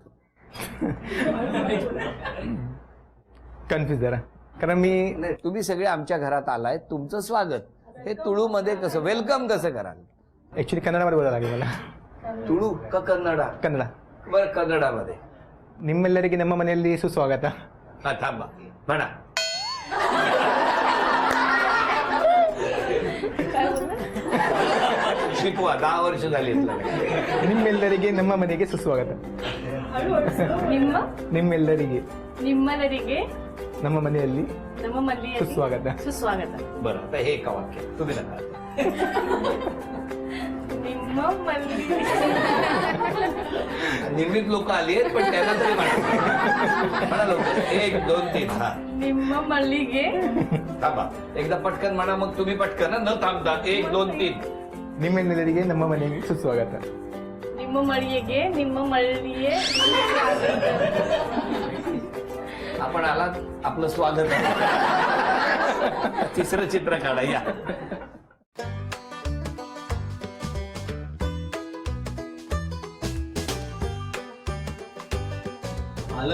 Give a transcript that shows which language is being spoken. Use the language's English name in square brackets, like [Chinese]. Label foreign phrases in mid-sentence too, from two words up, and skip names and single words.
[Marathi] कन्फ्युज जरा, कारण मी नाही, तुम्ही सगळे आमच्या घरात आलाय, तुमचं स्वागत हे तुळूमध्ये कसं, वेलकम कसं कराल? ऍक्च्युली कन्नडमध्ये बोलायला लागेल मला. तुळू का कन्नडा? कन्नडा. बरं, कन्नडामध्ये. [Kannada] ನಿಮ್ಮೆಲ್ಲರಿಗೆ ನಮ್ಮ ಮನೆಯಲ್ಲಿ ಸುಸ್ವಾಗತ. [Marathi] हा, थांबा, म्हणा. शिकवा, 10 वर्ष झाली. [Kannada] ನಿಮ್ಮೆಲ್ಲರಿಗೆ ನಮ್ಮ ಮನೆಗೆ ಸುಸ್ವಾಗತ. ನಿಮ್ಮೆಲ್ಲರಿಗೆ ನಿಮ್ಮಲ್ಲರಿಗೆ ನಮ್ಮ ಮನೆಯಲ್ಲಿ ನಮ್ಮ ಮನೆಯಲ್ಲಿ ಸುಸ್ವಾಗತ. ಸುಸ್ವಾಗತ. [Marathi] बरं, आता हे का वाक्य तुम्ही नका. [Kannada] ನಿಮ್ಮ ಮಲ್ಲಿ [Marathi] नियमित लोक आली आहेत पण त्यांना तरी म्हणा लवकर 1 2 3 हा [Kannada] ನಿಮ್ಮ ಮಲ್ಲಿಗೆ [Marathi] थांबा एकदा पटकन म्हणा मग तुम्ही पटकन न थांबता 1 2 3 [Kannada] निम्मे निलेರಿಗೆ ನಮ್ಮ ಮನೆಗೆ ಸುಸ್ವಾಗತ. ನಿಮ್ಮ ಮಳಿಗೆ ನಿಮ್ಮ ಮಳಲಿಯೆ [Marathi] आपण आलात आपलं स्वागत आहे. तिसरं चित्र काढा या. आलं